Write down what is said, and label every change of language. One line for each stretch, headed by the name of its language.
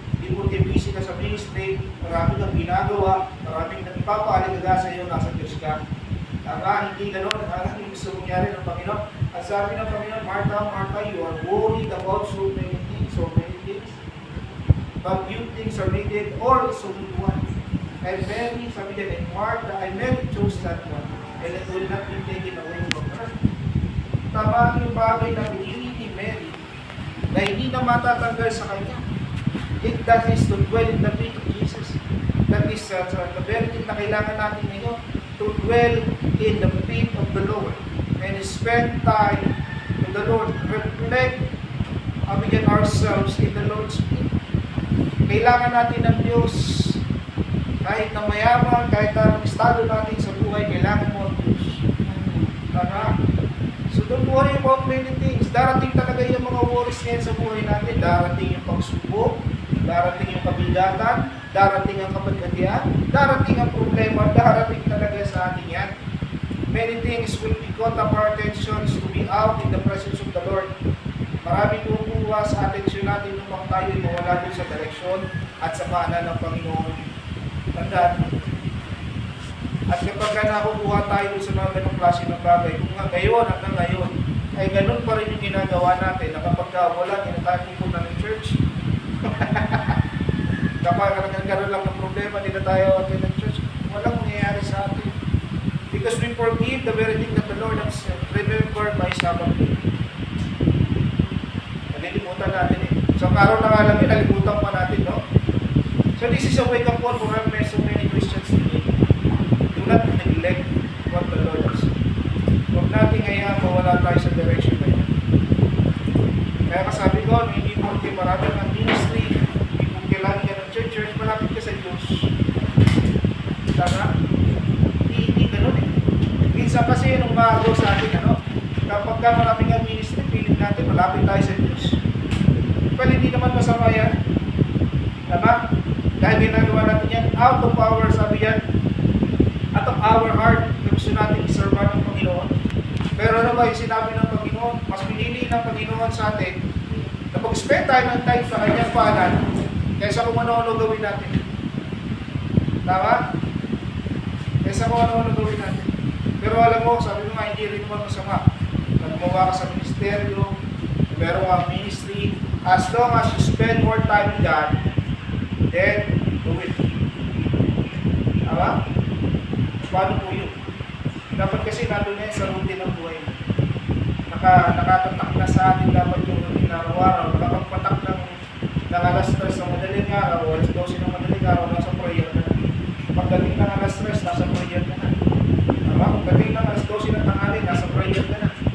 Filipino: Hindi po hindi busy ka sa ministry, marami kang ginagawa, maraming nagpapaalagaga sa iyo, nasa Diyos ka. Tama, hindi gano'n, ang gusto mangyari ng Panginoon. Ang sabi ng Panginoon,
English: Martha, Martha, you are worried about so many things. But few things are needed, or so only one. And Mary,
Filipino: sabi niya,
English: and Martha, I Mary chose that one, and it will not be taken away from her.
Filipino: Tama yung bagay na pinili ni Mary na hindi na matatanggal sa kanya.
English: That is to dwell in the feet of Jesus. That is the very thing
Filipino: na kailangan natin ngayon,
English: to dwell in the feet of the Lord and spend time with the Lord. Reflect ourselves in the Lord's feet.
Filipino: Kailangan natin ng Diyos. Kahit na mayaman, kahit na estado natin sa buhay, kailangan mo ang Diyos. Tama?
English: So don't worry about many things.
Filipino: Darating talaga yung mga worries ngayon sa buhay natin. Darating yung pagsubok, darating yung kabigatan, darating ang kapagkatian, darating ang problema, darating talaga sa atin yan.
English: Many things will be caught up our attentions to be out in the presence of the Lord.
Filipino: Maraming kukuha sa atensyon natin upang tayo mawala doon sa direksyon at sa paanan ng Panginoon. Tandaan. At kapag nakukuha tayo doon sa mga ganong klase ng bagay, kung nga ngayon hanggang ngayon, ay ganun pa rin yung ginagawa natin na kapag wala, hindi na tayo pupunta ng church. Kapag nagkaroon lang ng problema, hindi na tayo attend ng church, walang mangyayari sa atin.
English: Because we forgive the very thing that the Lord has said. Remember my Sabbath day.
Filipino: Nalilimutan natin eh. So, araw na nga lang yun, nalimutan pa natin, no?
English: So, this is a wake-up call for so many Christians today. Do not neglect what the Lord has said.
Filipino: Huwag natin ngayon mawala tayo sa direction na yun. Kaya kasabi ko, hindi po kayo marami ng ministry, hindi po kailangan ka ng church, malapit ka sa Diyos. Tama? Hindi ganun eh. Minsan kasi nung bago sa atin, kapag ka maraming ang ministry, feeling natin, malapit tayo sa Diyos. Well, hindi naman masama yan. Tama? Dahil ginagawa natin yan,
English: out of our,
Filipino: sabi yan,
English: out of our heart,
Filipino: na gusto natin iservan ng Panginoon. Pero ano ba yung sinabi ng Panginoon? Mas pinili ng Panginoon sa atin na mag-spend tayo ng time sa kanyang paanan kaysa kung ano-ano gawin natin. Tama? Kaysa kung ano-ano gawin natin. Pero alam mo, sabi mo nga, hindi rin naman masama. Gumawa ka sa ministeryo, meron kang ministry,
English: as long as you spend more time with God, then do it.
Filipino: Tama? Paano po yun? Dapat kasi nandun na yun sa routine ng buhay. Nakatatak na sa atin dapat yung routine na araw-araw. Nakapagpatak ng alas 3 ng madaling araw, alas 12 ng madaling araw, nasa prayer ka na. Pagdating ng alas 3, nasa prayer ka na. Tama? Pagdating ng alas 12 ng tanghali, nasa prayer ka na.